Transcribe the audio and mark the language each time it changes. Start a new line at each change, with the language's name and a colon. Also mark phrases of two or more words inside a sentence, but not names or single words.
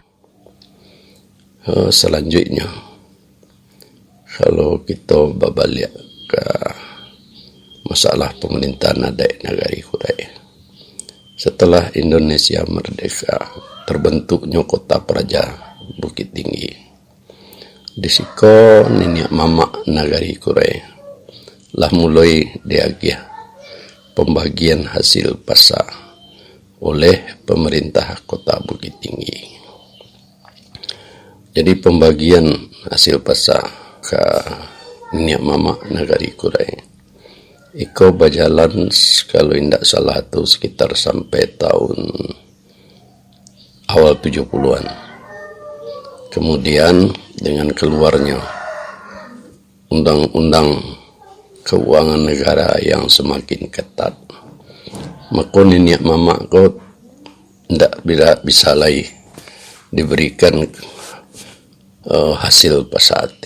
Indonesian: Selanjutnya, kalau kita berbalik ke masalah pemerintahan adat negari Kurai. Setelah Indonesia merdeka, terbentuknya kota Praja Bukit Tinggi.
Minangkabau: Di siko niniak mamak negari Kurai lah mulai diagih pembagian hasil pasar oleh pemerintah kota Bukit Tinggi.
Indonesian: Jadi pembagian hasil pasar ke
Minangkabau: niniak mamak
Indonesian: negari Kurai iko berjalan kalau tidak salah tu sekitar sampai tahun awal 70-an. Kemudian dengan keluarnya undang-undang keuangan negara yang semakin ketat, maka
Minangkabau: niniak mamak ko
Indonesian: tidak bisa lagi diberikan hasil pasate.